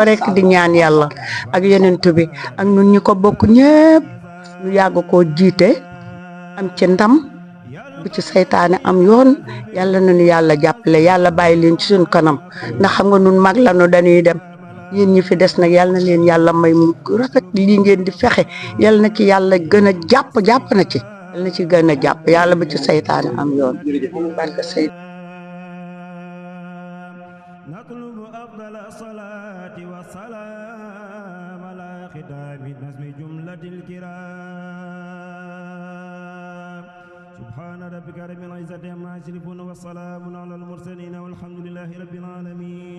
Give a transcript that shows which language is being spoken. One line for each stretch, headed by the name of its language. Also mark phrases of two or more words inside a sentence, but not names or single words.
Wolof: rek di ñaan yàlla ak Yonent bi ak ñun ñi ko bokk ñëpp ñu yàgg koo jiite am ci ndam bu ci saytaane am yoon yàlla nañu yàlla jàppale yàlla bàyyi leen ci suñ kanam ndax xam nga nun mag lanu dañuy dem yéen ñi fi des nag yàlla na leen yàlla may mu rafet lii ngeen di fexe yàlla na ci yàlla gën a jàpp na ci yàlla na ci gën a jàpp yàlla bu ci saytaane am yoon barke say
Arabic: نطلب أفضل الصلاة والسلام على ختام نسم جملة الكرام سبحان ربك رب العزة عما يصفون والسلام على المرسلين والحمد لله رب العالمين